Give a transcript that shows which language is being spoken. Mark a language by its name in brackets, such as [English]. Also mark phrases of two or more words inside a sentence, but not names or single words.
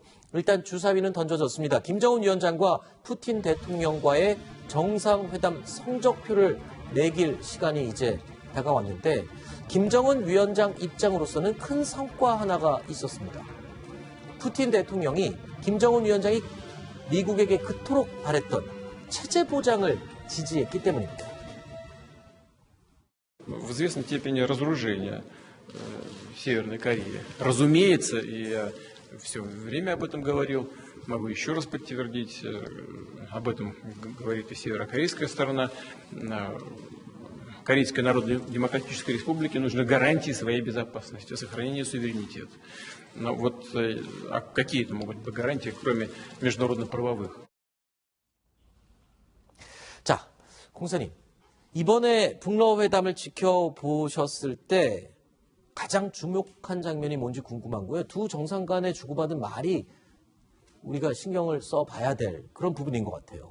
[Korean] 일단 주사위는 던져졌습니다. 김정은 위원장과 푸틴 대통령과의 정상회담 성적표를 매길 시간이 이제 다가왔는데 김정은 위원장 입장으로서는 큰 성과 하나가 있었습니다. 푸틴 대통령이 김정은 위원장이 미국에게 그토록 바랬던 체제 보장을 지지했기 때문입니다. [Russian] В известной степени разоружения Северной Кореи. Разумеется, и я все время об этом говорил, могу еще раз подтвердить, об этом говорит и северокорейская сторона. Корейской Народно-Демократической Республике нужны гарантии своей безопасности, сохранения суверенитета. Но вот какие это могут быть гарантии, кроме международно-правовых? [Korean] 자, 공사님. 이번에 북러 회담을 지켜보셨을 때 가장 주목한 장면이 뭔지 궁금한 거예요. 두 정상 간에 주고받은 말이 우리가 신경을 써봐야 될 그런 부분인 것 같아요.